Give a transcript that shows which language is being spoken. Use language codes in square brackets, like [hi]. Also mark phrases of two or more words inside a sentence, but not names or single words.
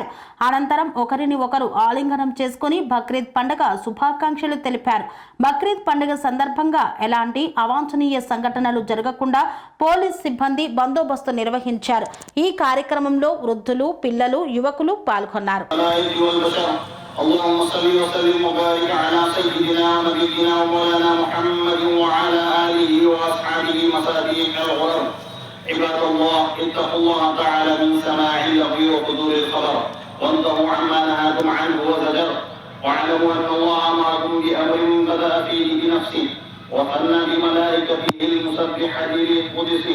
[te] అనంతరం ఒకరిని ఒకరు ఆలింగనం చేసుకుని బక్రీద్ పండుగ శుభాకాంక్షలు తెలిపారు. బక్రీద్ పండుగ సందర్భంగా ఎలాంటి అవాంఛనీయ సంఘటనలు జరగకుండా పోలీస్ సిబ్బంది బందోబస్తు నిర్వహించారు. ఈ కార్యక్రమంలో వృద్ధులు, పిల్లలు, యువకులు పాల్గొన్నారు. [ar] اللهم صل وسلم وبارك على سيدنا ونبينا ومولانا محمد وعلى اله واصحابه مصابيح الغرر. عباد الله اتقوا الله تعالى من سماع اللغو وحضور الخبر وانتهوا عما نهاكم عنه وزجر واعلموا ان الله امركم بامر بدا فيه بنفسه وثنى بملائكته المسبحه للقدس.